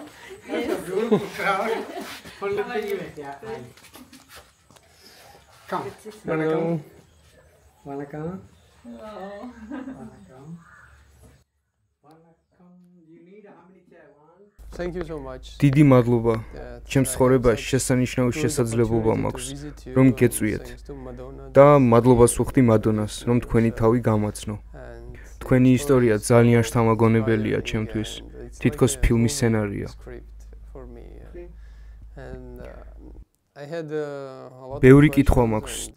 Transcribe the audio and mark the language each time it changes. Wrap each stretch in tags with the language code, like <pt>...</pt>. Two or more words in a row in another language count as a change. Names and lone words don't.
<en>That's a beautiful crowd. Pull it to you. Yeah. Come. Hello. Welcome. Hello. Welcome. You need how many chairs? Thank you so much.</en> <ka>დიდი მადლობა. ჩემს ცხოვრებაში შესანიშნავი შესაძლებლობა მაქვს, რომ გეწვიეთ. და მადლობას ვუხდი მადონას, რომ თქვენი თავი გამაცნო. თქვენი ისტორია ძალიან შთამაგონებელია ჩემთვის. თითქოს ფილმის სცენარია. ბევრი კითხვა მაქვს.</ka>